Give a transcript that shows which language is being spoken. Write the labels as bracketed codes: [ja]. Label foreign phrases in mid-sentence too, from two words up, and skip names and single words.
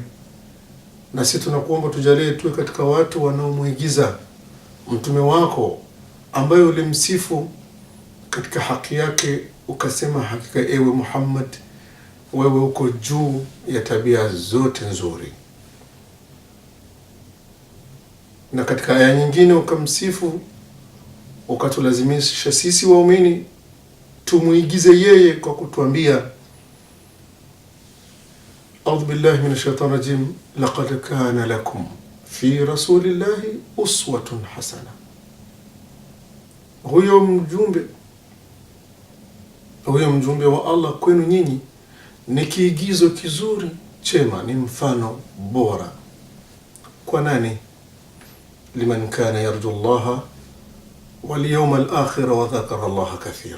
[sw] Na sisi tunakuomba tujalie tuwe katika watu wanaomwigiza mtume wako ambaye ulimsifu katika haki yake ukasema, hakika ewe Muhammad, wewe uko juu ya tabia zote nzuri. Na katika aya nyingine ukamsifu, ukatulazimisha sisi waumini tumuigize yeye kwa kutuambia, [ar] أعوذ بالله من الشيطان الرجيم، لقد كان لكم في رسول الله أسوة حسنة. [sw] Huyo mjumbe wa Allah kwenu nyinyi ni kiigizo kizuri chema, ni mfano bora. Kwa nani? [ar] لمن كان يرجو الله واليوم الآخر وذكر الله كثيرا.